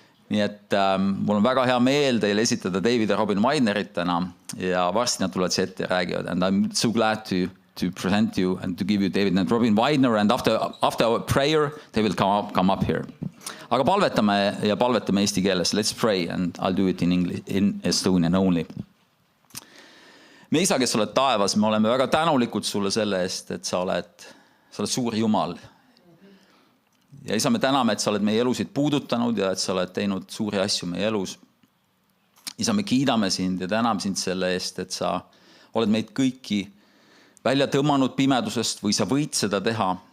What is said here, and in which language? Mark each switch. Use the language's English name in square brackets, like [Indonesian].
[Estonian] Nii et mul on väga hea meel teile esitada David ja Robin Widenerit täna ja varsti nad tulevad siia ette ja räägivad. [English] And I'm so glad to present you and to give you David and Robin Widener, and after our prayer they will come up here. [Estonian] Aga palvetame eesti keeles. [English] Let's pray and I'll do it in English, in Estonian only. [Estonian] Me isa, kes oled taevas, me oleme väga tänulikud sulle selle eest, et sa oled suur Jumal. Ja isa, me täname, et sa oled meie elusid puudutanud ja et sa oled teinud suuri asju meie elus. Isa, me kiidame sind ja täname sind selle eest, et sa oled meid kõiki välja tõmmanud pimedusest või sa võid seda teha.